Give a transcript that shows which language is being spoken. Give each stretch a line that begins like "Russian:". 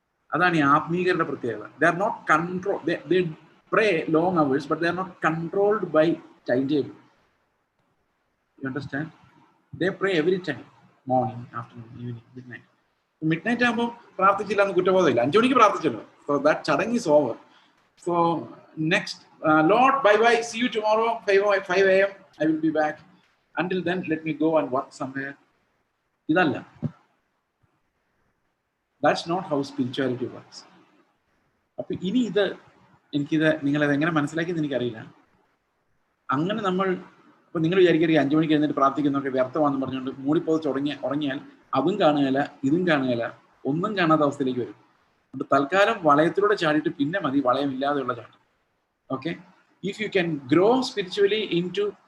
Malayalam: അതാണ് ഈ ആത്മീകരുടെ പ്രത്യേകത.
English: They are not control, they pray long hours but they are not controlled by time table. You understand? They pray every time, morning, afternoon, evening, midnight.
Malayalam: Mid night ആകുമ്പോൾ പ്രാർത്ഥിച്ചില്ല എന്ന് കുറ്റബോധമില്ല. 5 മണിക്ക് പ്രാർത്ഥിച്ചല്ലോ,
English: So that ചടങ്ങ് is over. So next, Lord, bye, see you tomorrow 5 a.m. I will be back. Until then, let me go and work somewhere.
Malayalam: Idalla.
English: That's not how spirituality works.
Malayalam: അപ്പൊ ഇനി എനിക്കിത് നിങ്ങളത് എങ്ങനെ മനസ്സിലാക്കിയെന്ന് എനിക്കറിയില്ല. അങ്ങനെ നമ്മൾ ഇപ്പൊ നിങ്ങൾ വിചാരിക്കരുത് 5 മണിക്ക് എഴുന്നേറ്റ് പ്രാർത്ഥിക്കുന്നതൊക്കെ വ്യർത്ഥമാണെന്ന് പറഞ്ഞുകൊണ്ട് മൂടിപ്പോത് ഉറങ്ങിയാൽ അതും കാണുകയില്ല, ഇതും കാണുകയില്ല, ഒന്നും കാണാത്ത അവസ്ഥയിലേക്ക് വരും. അതുകൊണ്ട് തൽക്കാലം വളയത്തിലൂടെ ചാടിയിട്ട് പിന്നെ മതി വളയമില്ലാതെയുള്ള ചാട്ടം.
English: Okay, if you can grow spiritually into